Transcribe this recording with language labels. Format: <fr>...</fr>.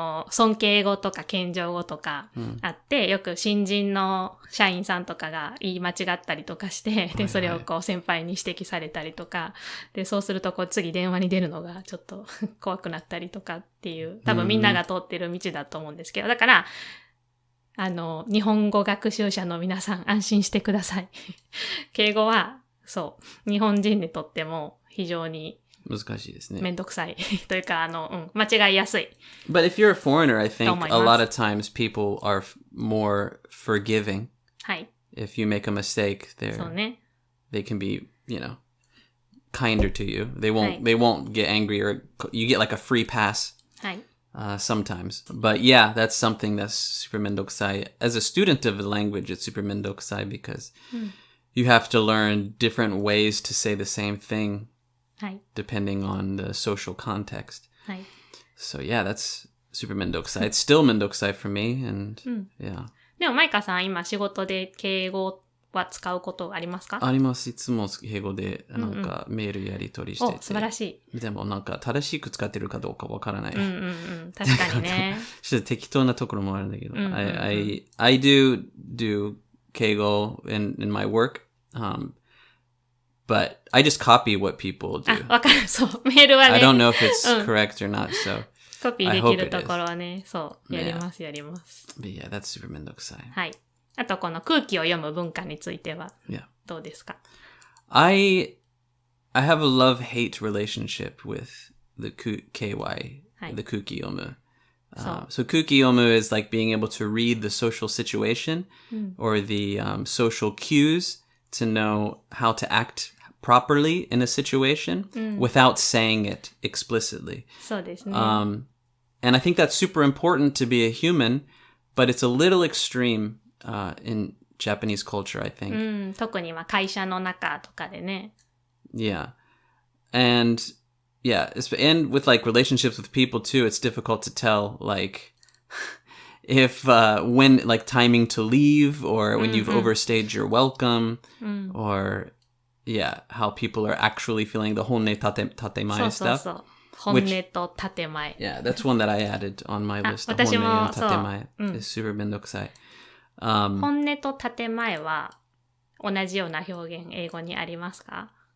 <ja>尊敬語とか謙譲語とかあって、よく新人の社員さんとかが言い間違ったりとかして、で、それをこう先輩に指摘されたりとか、で、そうするとこう次電話に出るのがちょっと怖くなったりとかっていう、多分みんなが通ってる道だと思うんですけど、だから、日本語学習者の皆さん安心してください。敬語は、そう、日本人にとっても非常に難しいですね。めんどくさいというか、間違いやすい。</ja> <en>But if you're a foreigner, I think a lot of times people are more forgiving.</en> <ja>はい。</ja> <en>If you make a mistake,</en> <ja>そうね。</ja> <en>they can be, kinder to you. They won't get angry or you get like a free pass.</en> <ja>はい。</ja> <en>Sometimes. But yeah, that's something that's super めんどくさい. As a student of a language, it's super めんどくさい because you have to learn different ways to say the same thing.</en> <ja>はい。</ja> <en>Depending on the social context.</en> <ja>はい。</ja> <en>So yeah, that's super めんどくさい. It's still めんどくさい for me, and yeah.</en> <ja>でもマイカさん今仕事で敬語は使うことありますか？あります。いつも敬語でなんかメールやり取りしてて。素晴らしい。でもなんか正しく使ってるかどうかわからない。確かにね。ちょっと適当なところもあるんだけど。</ja> <en>I do敬語 in my work.But I just copy what people do.</en> <ja>わかる。そう。メールはね。</ja> <en>I don't know if it's correct or not, so</en> <ja>コピーできるところはね、そう。やります。</ja> <en>But yeah, that's super めんどくさい。</en> <ja>はい。あとこの空気を読む文化についてはどうですか？</ja> <en>I have a love-hate relationship with the KY, the 空気読む. So 空気読む is like being able to read the social situation or the social cues to know how to act properly in a situation without saying it explicitly.</en> <ja>そうですね。</ja> <en>And I think that's super important to be a human, but it's a little extreme in Japanese culture, I think.</en> <ja>特に会社の中とかでね。</ja> <en>Yeah. And with like relationships with people too, it's difficult to tell like if when like timing to leave or when you've overstayed your welcome or how people are actually feeling the 本音建前 stuff.</en> <ja>そう。本音と建前。</ja> <en>Yeah, that's one that I added on my list.</en> <ja>私も</ja> <en>本音と建前 is super めんどくさい。</en> <ja>本音と建前は同じような表現英語にありますか？</ja>